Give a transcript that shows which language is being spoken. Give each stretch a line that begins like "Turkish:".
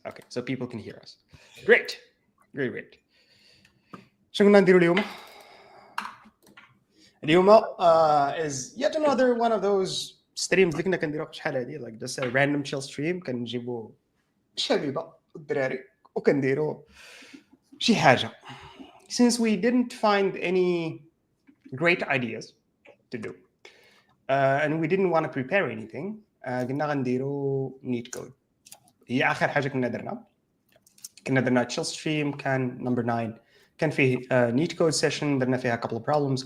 English: Okay, so people can hear us. Great.
Arabic: شنو كنا نديرو اليوم؟ اليوم
English: is yet another one of those streams
Arabic: اللي كنا كنديروها شحال هادي,
English: like just a random chill stream.
Arabic: كنجيبو الشبيبه والدراري وكنديرو شي حاجه.
English: Since we didn't find any great ideas to do, and we didn't want to prepare anything,
Arabic: قلنا غنديرو
English: neatcode.
Arabic: هي آخر حاجة كنا درنا
English: chill stream
Arabic: كان
English: number 9.
Arabic: كان فيه
English: neatcode session
Arabic: درنا فيها
English: couple of problems.